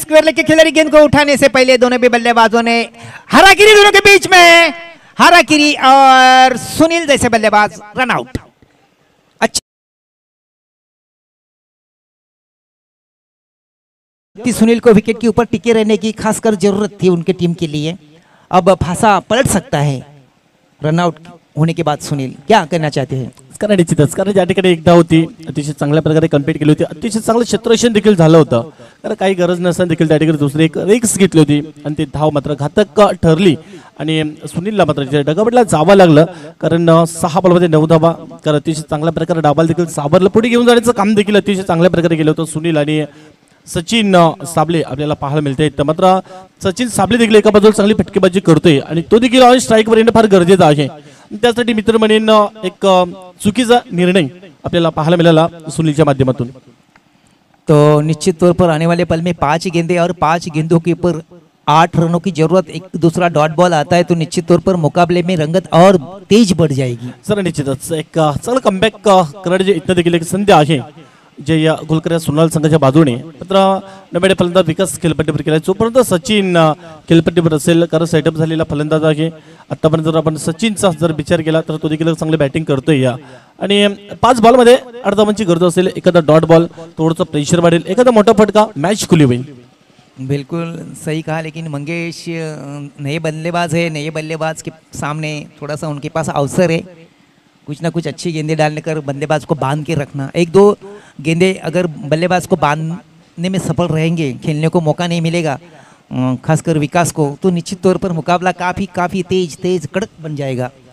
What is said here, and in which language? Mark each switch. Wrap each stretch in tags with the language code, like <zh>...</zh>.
<hi>Square leg के खिलाड़ी गेंद को उठाने से पहले दोनों भी बल्लेबाजों ने हारागिरी, दोनों के बीच में हारागिरी और सुनील जैसे बल्लेबाज रन आउट। सुनील को विकेट के ऊपर टिके रहने की खासकर जरूरत थी उनके टीम के लिए। अब फासा पलट सकता है रनआउट होने के बाद। सुनील क्या करना चाहते हैं?</hi> <mr>कारण निश्चितच, कारण ज्या ठिकाणी एकदा होती अतिशय चांगल्या प्रकारे कम्प्लीट केली होती, अतिशय चांगलं क्षेत्ररक्षण देखील झालं होतं, कारण काही गरज नसताना देखील त्या ठिकाणी दुसरी एक रिक्स घेतली होती आणि ती धाव मात्र घातक ठरली आणि सुनीलला मात्र डगाबटला जावं लागलं, कारण 6 बॉलमध्ये 9 धावा, कारण अतिशय चांगल्या प्रकारे डाबाल देखील साबरला पुढे घेऊन जाण्याचं काम देखील अतिशय चांगल्या प्रकारे केलं होतं सुनील आणि सचिन साबले आपल्याला पाहायला मिळते. तर मात्र सचिन साबले देखील एका बाजूला चांगली फटकेबाजी करतोय आणि तो देखील ऑन स्ट्राईकवर येणं फार गरजेचं आहे. त्यासाठी मित्र म्हणेन एक चुकीचा निर्णय आपल्याला पाहायला मिळाला सुनीलच्या माध्यमातून.</mr> <hi>तो निश्चित तौर पर आने वाले पल में 5 गेंदे और 5 गेंदों के ऊपर 8 रनों की जरूरत, एक दूसरा डॉट बॉल आता है तो निश्चित तौर पर मुकाबले में रंगत और तेज बढ़ जाएगी.</hi> <mr>सर निश्चितच एक चांगलं कमबॅक करण्याची इथं देखील एक संधी आहे जे या गोलकर सुनाल संघाच्या बाजूने. मात्र नव्याने फलंदाज विकास खेळपट्टीवर केला, जोपर्यंत सचिन खेळपट्टीवर असेल कारण सेटअप झालेला फलंदाज आहे. आतापर्यंत जर आपण सचिनचा जर विचार केला तर तो देखील चांगली बॅटिंग करतोय या आणि 5 बॉलमध्ये 8 धावांची गरज असेल, एखादा डॉट बॉल थोडंसं प्रेशर वाढेल, एखादा मोठा फटका मॅच खुली होईल.</mr> <hi>बिल्कुल सही कहा, लेकिन मंगेश नए बल्लेबाज है, नए बल्लेबाज के सामने थोड़ा सा उनके पास अवसर है कुछ ना कुछ अच्छी गेंदें डालने कर बल्लेबाज को बांध के रखना. 1-2 गेंदे अगर बल्लेबाज को बांधने में सफल रहेंगे, खेलने को मौका नहीं मिलेगा खासकर विकास को, तो निश्चित तौर पर मुकाबला काफ़ी तेज कड़क बन जाएगा.</hi>